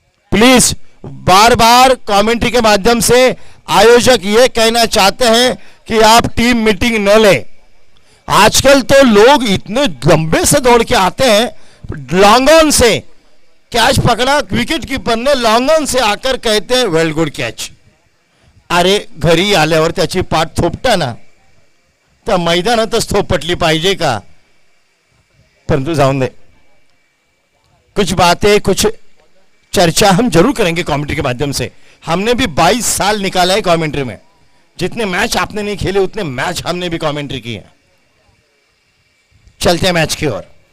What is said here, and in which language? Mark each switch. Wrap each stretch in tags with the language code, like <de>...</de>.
<hi>Please bar bar commentary के माध्यम से आयोजक ये कहना चाहते हैं कि आप टीम मीटिंग न ले। आजकल तो लोग इतने लंबे से दौड़ के आते हैं, लॉन्ग ऑन से कैच पकड़ा, विकेट कीपर ने लॉन्ग ऑन से आकर कहते हैं वेल गुड कैच।</hi> <mr>अरे घरी आल्यावर त्याची पाठ थोपटा ना, तर मैदानातच थोपटली पाहिजे का? परंतु जाऊन दे,</mr> <hi>कुछ बातें कुछ चर्चा हम जरूर करेंगे कमेंट्री के माध्यम से। हमने भी 22 साल निकाला है कमेंट्री में, जितने मैच आपने नहीं खेले उतने मैच हमने भी कमेंट्री की है। चलते हैं मैच की ओर।</hi>